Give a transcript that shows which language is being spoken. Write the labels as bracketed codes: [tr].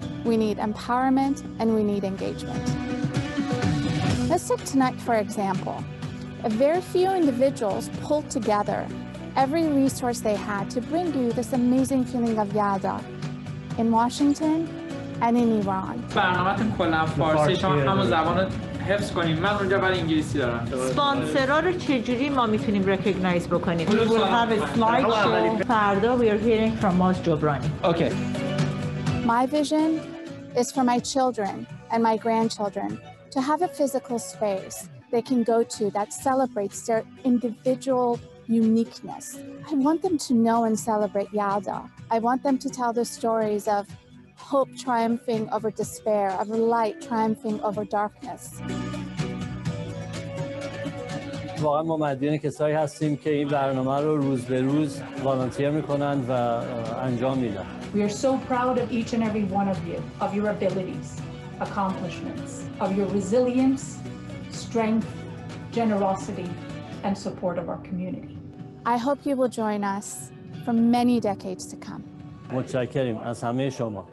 [en] We need empowerment and we need engagement. Let's take tonight, for example. If very few individuals pulled together every resource they had to bring you this amazing feeling of Yalda in Washington and in Iran. [fa] برنامه‌تون کلا فارسی، شما همون زبان حفظ کنیم. من اونجا برای انگلیسی دارم. اسپانسرها رو چجوری ما میتونیم ریکگنایز بکنیم؟ We will have a slideshow. [en] فردا we are hearing from Moz Jobrani. Okay. My vision is for my children and my grandchildren to have a physical space they can go to that celebrates their individual uniqueness. I want them to know and celebrate Yalda. I want them to tell the stories of hope triumphing over despair, of light triumphing over darkness. [fa] واقعا ما مدیون کسایی هستیم که این برنامه رو روز به روز والنتیر میکنن و انجام میدن. [en] We are so proud of each and every one of you, of your abilities, accomplishments, of your resilience, strength, generosity, and support of our community. I hope you will join us for many decades to come. [fa] متشکریم از همه شما.